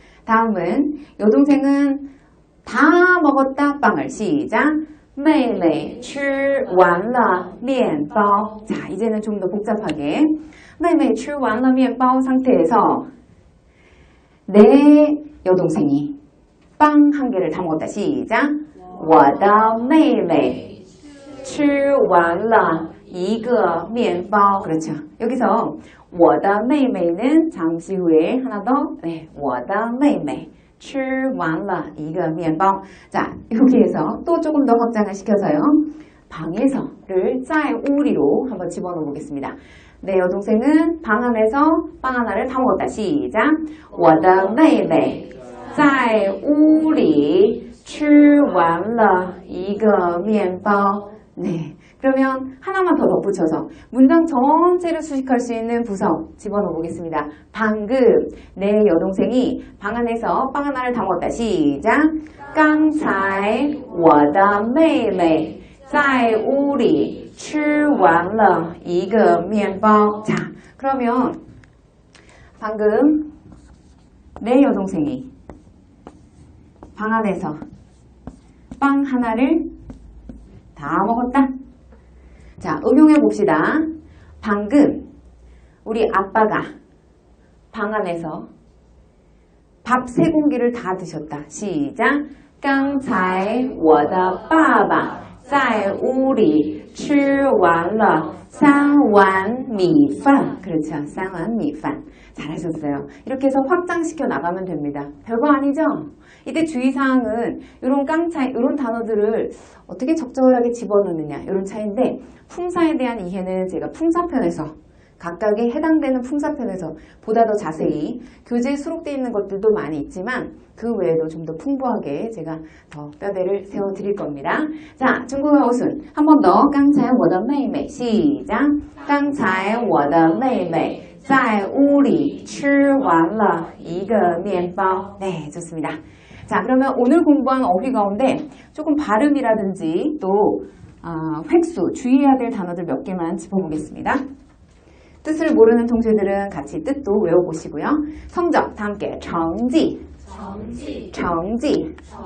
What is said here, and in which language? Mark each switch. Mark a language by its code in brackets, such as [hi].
[ko] 다음은 여동생은 다 먹었다 빵을. 시작. [zh] 妹妹吃完了面包. [ko] 자, 이제는 좀 더 복잡하게 [zh] 妹妹吃完了面包 [ko] 상태에서 내 여동생이 빵 한 개를 다 먹었다. 시작. [zh] 我的妹妹吃完了一个面包. [ko] 그렇죠. 여기서 我的妹妹는 잠시 후에 하나 더. 네, [zh] 我的妹妹吃完了一个面包. [ko] 자, 여기에서 또 조금 더 확장을 시켜서요. 방에서를 在屋里로 한번 집어넣어 보겠습니다. 내 여동생은 방 안에서 빵 하나를 다 먹었다. 시작. [zh] 我的妹妹在屋里吃完了一个面包. [ko] 네. 그러면 하나만 더 덧붙여서 문장 전체를 수식할 수 있는 부서 집어넣어 보겠습니다. 방금 내 여동생이 방 안에서 빵 하나를 다 먹었다. 시작. [zh] 刚才我的妹妹在屋里吃完了一个面包. [ko] 자, 그러면 방금 내 여동생이 방 안에서 빵 하나를 다 먹었다. 자, 응용해 봅시다. 방금 우리 아빠가 방 안에서 밥 3공기를 다 드셨다. 시작. [zh] 刚才我的爸爸在屋里吃完了3碗米饭. [ko] 그렇죠. [zh] 3碗米饭. [ko] 잘하셨어요. 이렇게 해서 확장시켜 나가면 됩니다. 별거 아니죠? 이때 주의사항은 이런 깡차이, 이런 단어들을 어떻게 적절하게 집어넣느냐 이런 차이인데 품사에 대한 이해는 제가 품사편에서 각각에 해당되는 품사편에서 보다 더 자세히 교재에 수록되어 있는 것들도 많이 있지만 그 외에도 좀 더 풍부하게 제가 더 뼈대를 세워드릴 겁니다. 자, 중국어 어순 한 번 더. [zh] 刚才我的妹妹 [ko] 시작. [zh] 刚才我的妹妹在屋里吃完了一个面包. [ko] 네, 좋습니다. 자, 그러면 오늘 공부한 어휘 가운데 조금 발음이라든지 또 획수, 주의해야 될 단어들 몇 개만 짚어보겠습니다. 뜻을 모르는 동생들은 같이 뜻도 외워보시고요. 성적 다 함께. 成绩.成绩.